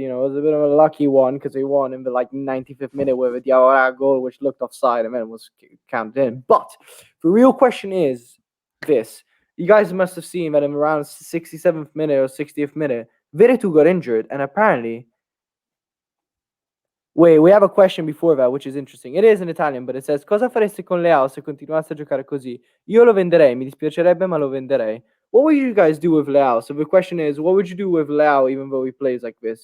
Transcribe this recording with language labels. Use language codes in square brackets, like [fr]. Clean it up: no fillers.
[en] It was a bit of a lucky one because they won in the 95th minute with a Diawara goal, which looked offside and then was counted in. But the real question is this. You guys must have seen that in around 67th minute or 60th minute, Veretout got injured, and apparently... Wait, we have a question before that, which is interesting. It is in Italian, but it says, [it] cosa faresti con Leao se continuasse a giocare così? Io lo venderei, mi dispiacerebbe, ma lo venderei. [en] What would you guys do with Leao? So the question is, what would you do with Leao even though he plays like this?